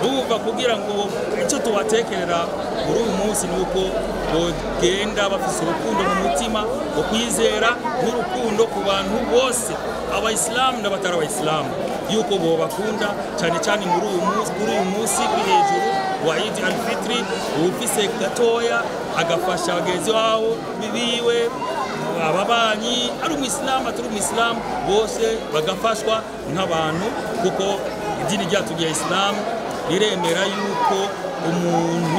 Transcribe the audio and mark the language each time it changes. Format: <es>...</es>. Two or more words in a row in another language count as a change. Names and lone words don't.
<rn>uva kugira ngo icyo tubatekerera muri uyu munsi nuko bogenda bafise urukundo mu mutima wo kwizera n'urukundo ku bantu bose abayisilamu n'abatari abayisilamu yuko bo bakunda cyane cyane muri uyu munsi uri hejuru wa Eid al-Fitr ufise gatoya agafasha bagenzi wabo bibiwe ababanyi ari umuyisilamu atari umuyisilamu bose bagafashwa nk'abantu kuko idini ryacu rya Islam riremera yuko umuntu</rn>